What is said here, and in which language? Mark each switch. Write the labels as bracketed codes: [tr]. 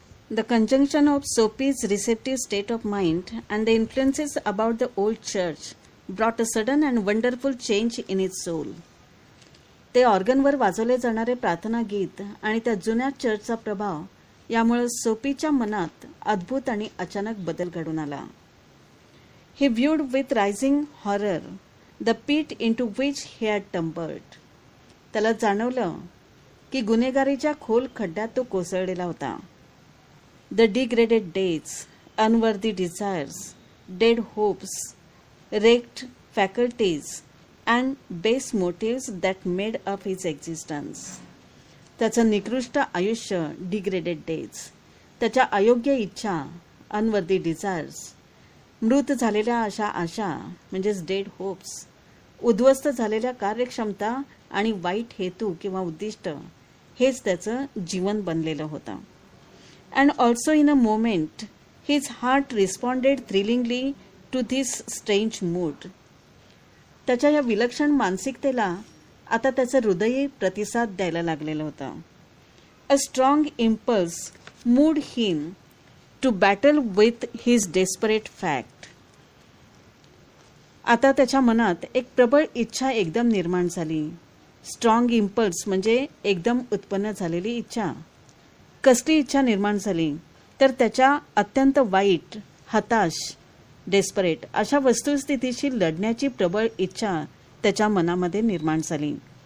[en] The conjunction of Sophie's receptive state of mind and the influences about the old church brought a sudden and wonderful change in its soul. [mr] ते ऑर्गनवर वाजवले जाणारे प्रार्थना गीत आणि त्या जुन्या चर्चचा प्रभाव यामुळे सोफीच्या मनात अद्भुत आणि अचानक बदल घडून आला. [en] He viewed with rising horror the pit into which he had tumbled. [mr] त्याला जाणवलं की गुन्हेगारीच्या खोल खड्ड्यात तो कोसळलेला होता. [en] The degraded days, unworthy desires, dead hopes, wrecked faculties, and base motives that made up his existence. [mr] त्याचं निकृष्ट आयुष्य, [en] degraded days, [mr] त्याच्या अयोग्य इच्छा, [en] unworthy desires, [mr] मृत झालेल्या अशा आशा म्हणजेच [en] dead hopes, [mr] उद्ध्वस्त झालेल्या कार्यक्षमता आणि वाईट हेतू किंवा उद्दिष्ट हेच त्याचं जीवन बनलेलं होतं. [en] And also in a moment, his heart responded thrillingly to this strange mood. [mr] त्याच्या या विलक्षण मानसिकतेला आता त्याचं हृदयही प्रतिसाद द्यायला लागलेलं होतं. [en] A strong impulse moved him to battle with his desperate fact. [mr] आता त्याच्या मनात एक प्रबळ इच्छा एकदम निर्माण झाली. [en] strong impulse [mr] म्हणजे एकदम उत्पन्न झालेली इच्छा. कसली इच्छा निर्माण झाली? तर त्याच्या अत्यंत वाईट, हताश, डेस्परेट अशा वस्तुस्थितीशी लढण्याची प्रबळ इच्छा त्याच्या मनामध्ये निर्माण झाली.